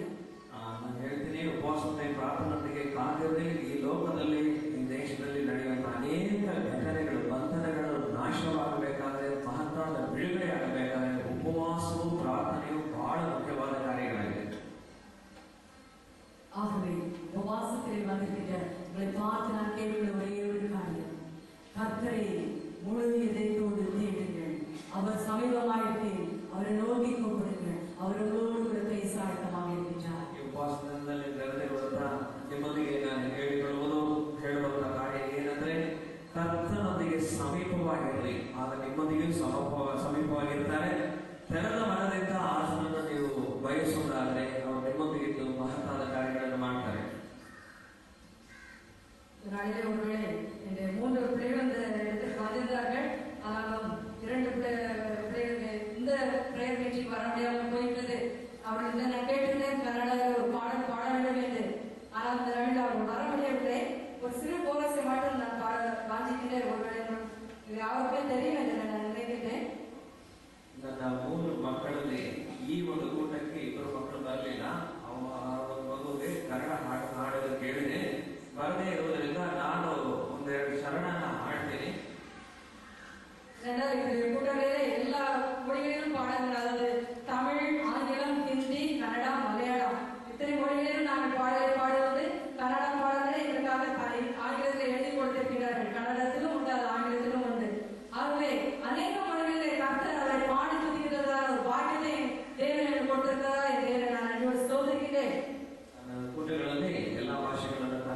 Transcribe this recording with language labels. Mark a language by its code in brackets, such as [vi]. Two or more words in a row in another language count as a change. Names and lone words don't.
[kn] ನಾನು ಹೇಳ್ತೀನಿ, ಉಪವಾಸತೆ ಪ್ರಾರ್ಥನೆಗೆ ಕಾದಿರದೆ ಈ ಲೋಕದಲ್ಲಿ ಈ ದೇಶದಲ್ಲಿ ನಡೆಯುವಂತಹ ಅನೇಕ ಘಟನೆಗಳು, ಬಂಧನಗಳು ನಾಶವಾಗಬೇಕಾದ್ರೆ, ಮಹತ್ತಾದ ಬಿಡುಗಡೆ ಆಗಬೇಕಾದ್ರೆ ಉಪವಾಸವು ಪ್ರಾರ್ಥನೆಯು ಬಹಳ ಮುಖ್ಯವಾದ ಕಾರ್ಯಗಳಾಗಿದೆ. [ta] ஆகவே உபவாசத்திலே வந்திருக்கிற உங்களை பார்த்து நான் கேட்கிற ஒரே ஒரு காரியம், கர்த்தரை முழு இதயத்தோடு தேடுங்கள். அவர் சமீபமாயிட்டு அவரை நோக்கி கூப்பிடுங்கள். அவர் உங்களோடு கூட பேச ஆயத்தமாக இருக்கின்றார். [kn] ಈ ಉಪವಾಸದಲ್ಲಿ ನೆರೆದಿರುವಂತಹ ನಿಮ್ಮೊಂದಿಗೆ ನಾನು ಹೇಳುವಂತಹ ಕಾರ್ಯ ಏನಂದ್ರೆ, ಕರ್ತನೊಂದಿಗೆ ಸಮೀಪವಾಗಿರಲಿ, ಆಗ ನಿಮ್ಮೊಂದಿಗೆ ಸಮೀಪವಾಗಿರ್ತಾರೆ. ತೆರೆದ ಮನದಿಂದ ಆತನನ್ನು ನೀವು ಬಯಸುವುದಾದರೆ ಅವರು ನಿಮ್ಮೊಂದಿಗೆ ಮಹತ್ತಾದ ಕಾರ್ಯಗಳನ್ನು ಮಾಡ್ತಾರೆ. [ta] நாளிலே ஒருவேளை இந்த 3 பிள்ளைகள் இந்த இடத்துக்கு வந்திருந்தார்கள். ஆனாலும் 2 பிள்ளைகள் இந்த [en] prayer meeting [ta] வர முடியாமல் போயிட்டது. அவர்கள் நான் கேட்டிருந்தேன் கன்னடாவில் ஒரு பாடல் பாட வேண்டும் என்று. ஆனால் அந்த நாளில் அவர்கள் வர முடியவில்லை. ஒரு சிறு கோரஸை மட்டும் நான் பாட வாஞ்சிக்கிட்டேன். ஒருவேளை இது யாருக்குமே தெரியும் என்று நான் நினைக்கிட்டேன். [kn] ನನ್ನ 3 ಮಕ್ಕಳಲ್ಲಿ ಈ ಒಂದು ಕೂಟಕ್ಕೆ 2 ಮಕ್ಕಳು ಬರಲಿಲ್ಲ. ಒಂದು ಮಗುವಿಗೆ ಕನ್ನಡ ಹಾಡಲು ಕೇಳಿದೆ. ಬರದೇ ಇರುವುದರಿಂದ ನಾನು ಒಂದೆರಡು ಶರಣನ ಹಾಡ್ತೀನಿ. [ta] கூட்டங்களிலே எல்லா மொழிகளிலும் பாடங்கள், அதாவது தமிழ், ஆங்கிலம், ஹிந்தி, கன்னடா, மலையாளம் இத்தனை மொழிகளிலும் நாங்கள் பாடுவது. கன்னடா பாடல்களை எங்களுக்காக ஆங்கிலத்தில் எழுதி கொடுத்திருக்கிறார்கள். கன்னடத்திலும் உண்டு, அது ஆங்கிலத்திலும் உண்டு. ஆகவே அநேக மொழிகளிலே கர்த்தர் அவரை பாடி துதிக்கிறதான ஒரு பாக்கியத்தை தேவன் எனக்கு கொடுத்திருக்கிறதா என்று நான் நன்றியோடு ஸ்தோத்திரிக்கிறேன். [kn] ಕೂಟಗಳಲ್ಲಿ ಎಲ್ಲಾ ಭಾಷೆಗಳನ್ನು